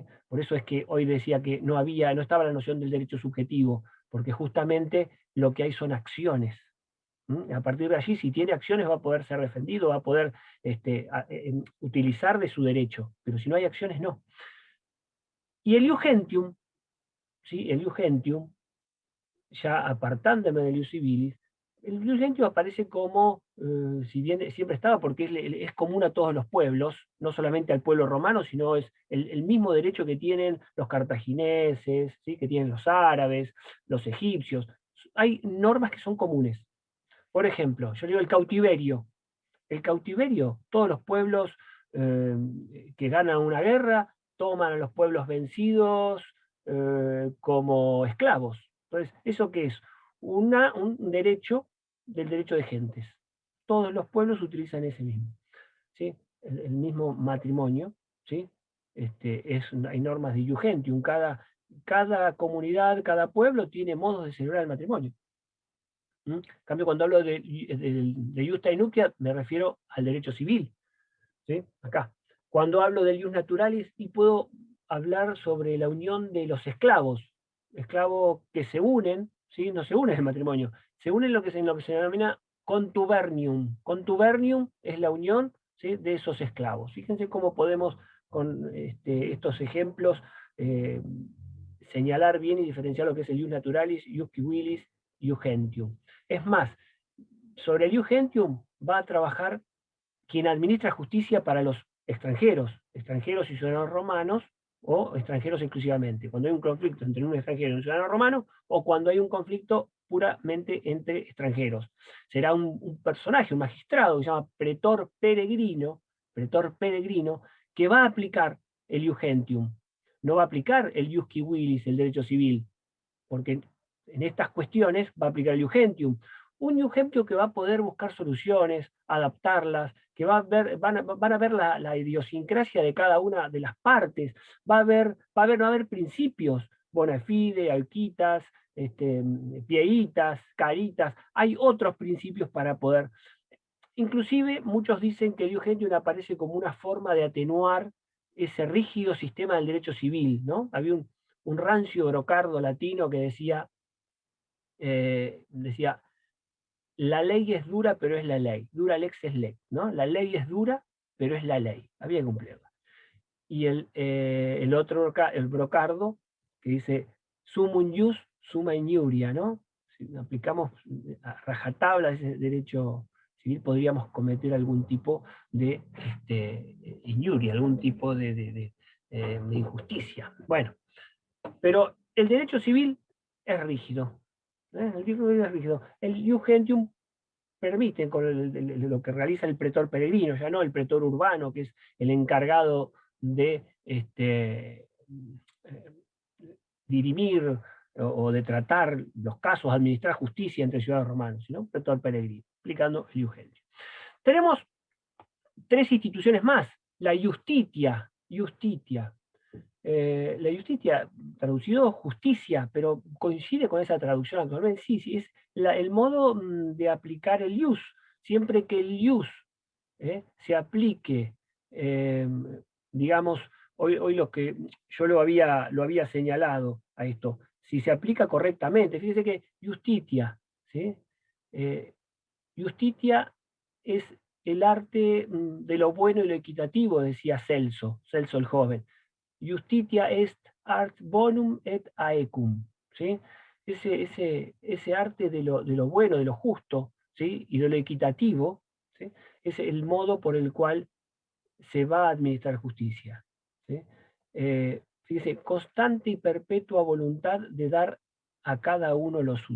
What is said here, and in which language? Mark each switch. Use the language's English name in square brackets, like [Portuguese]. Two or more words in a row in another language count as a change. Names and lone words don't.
[Spanish] Por eso es que hoy decía que no estaba la noción del derecho subjetivo, porque justamente lo que hay son acciones. A partir de allí, si tiene acciones, va a poder ser defendido, va a poder utilizar de su derecho, pero si no hay acciones, no. Y el [Latin] ius gentium, [Spanish] ¿sí? El [Latin] ius gentium, [Spanish] ya apartándome del [Latin] ius civilis, [Spanish] el [Latin] ius gentium [Spanish] aparece como, si bien siempre estaba, porque es común a todos los pueblos, no solamente al pueblo romano, sino es el mismo derecho que tienen los cartagineses, ¿sí? Que tienen los árabes, los egipcios. Hay normas que son comunes. Por ejemplo, yo digo el cautiverio. El cautiverio, todos los pueblos que ganan una guerra toman a los pueblos vencidos como esclavos. Entonces, ¿eso qué es? Un derecho del derecho de gentes. Todos los pueblos utilizan ese mismo. ¿Sí? El mismo matrimonio. ¿Sí? Hay normas de [Latin] ius gentium. [Spanish] Cada comunidad, cada pueblo tiene modos de celebrar el matrimonio. En cambio, cuando hablo de [Latin] iusta nuptia, [Spanish] me refiero al derecho civil, ¿sí? Acá. Cuando hablo del [Latin] ius naturalis, [Spanish] y puedo hablar sobre la unión de los esclavos que se unen, ¿sí? No se unen en el matrimonio, se unen en lo que se denomina contubernium. Contubernium es la unión, ¿sí? De esos esclavos. Fíjense cómo podemos, con estos ejemplos, señalar bien y diferenciar lo que es el [Latin] ius naturalis, ius civilis, ius gentium. [Spanish] Es más, sobre el [Latin] ius gentium [Spanish] va a trabajar quien administra justicia para los extranjeros y ciudadanos romanos, o extranjeros exclusivamente. Cuando hay un conflicto entre un extranjero y un ciudadano romano, o cuando hay un conflicto puramente entre extranjeros. Será un personaje, un magistrado, que se llama pretor peregrino, que va a aplicar el [Latin] ius gentium. [Spanish] No va a aplicar el [Latin] ius civilis, [Spanish] el derecho civil, porque en estas cuestiones va a aplicar el [Latin] ius gentium. [Spanish] Un [Latin] ius gentium [Spanish] que va a poder buscar soluciones, adaptarlas, que van a ver la idiosincrasia de cada una de las partes, va a haber principios, [Latin] bona fide, alquitas, pieitas, caritas, [Spanish] hay otros principios para poder. Inclusive muchos dicen que el [Latin] ius gentium [Spanish] aparece como una forma de atenuar ese rígido sistema del derecho civil, ¿no? Había un rancio brocardo latino que decía, la ley es dura, pero es la ley. [Latin] Dura lex es lex, ¿no? [Spanish] La ley es dura, pero es la ley. Había que cumplirla. Y el otro, el brocardo, que dice, [Latin] sumum ius, summa iniuria, [Spanish] ¿no? Si aplicamos a rajatabla ese derecho civil, podríamos cometer algún tipo de injuria, algún tipo de injusticia. Bueno, pero el derecho civil es rígido. El derecho civil es rígido. El [Latin] ius gentium [Spanish] permite, con lo que realiza el pretor peregrino, ya no el pretor urbano, que es el encargado de dirimir o de tratar los casos, administrar justicia entre ciudadanos romanos, sino pretor peregrino, explicando el [Latin] ius gentium. [Spanish] Tenemos 3 instituciones más. La iustitia. La iustitia, traducido justicia, pero coincide con esa traducción actualmente. Sí, es el modo de aplicar el ius. Siempre que el ius se aplique, digamos, hoy lo que yo lo había señalado a esto, si se aplica correctamente, fíjese que justitia, ¿sí? Justitia es el arte de lo bueno y lo equitativo, decía Celso el joven. [Latin] Justitia est art bonum et aecum, [Spanish] ¿sí? Ese arte de lo bueno, de lo justo, ¿sí? Y de lo equitativo, ¿sí? Es el modo por el cual se va a administrar justicia, ¿sí? Fíjese, constante y perpetua voluntad de dar a cada uno lo suyo.